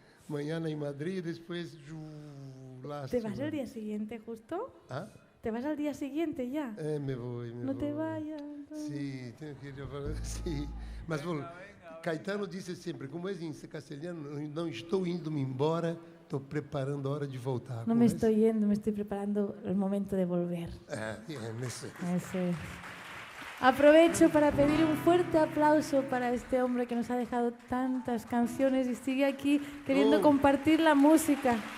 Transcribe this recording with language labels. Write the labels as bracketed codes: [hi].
[pt] Mañana em Madrid, depois. [es] ¿Te vas al día siguiente justo? ¿Ah? ¿Te vas al día siguiente ya? Me voy. No te vayas. [pt] Sim, tenho que ir para. Sim. Mas vou. Caetano disse sempre, como é em castelhano, não estou indo-me embora, estou preparando a hora de voltar. [es] No me estoy yendo, me estoy preparando el momento de volver. Bien, eso. Aprovecho para pedir un fuerte aplauso para este hombre que nos ha dejado tantas canciones y sigue aquí queriendo compartir la música.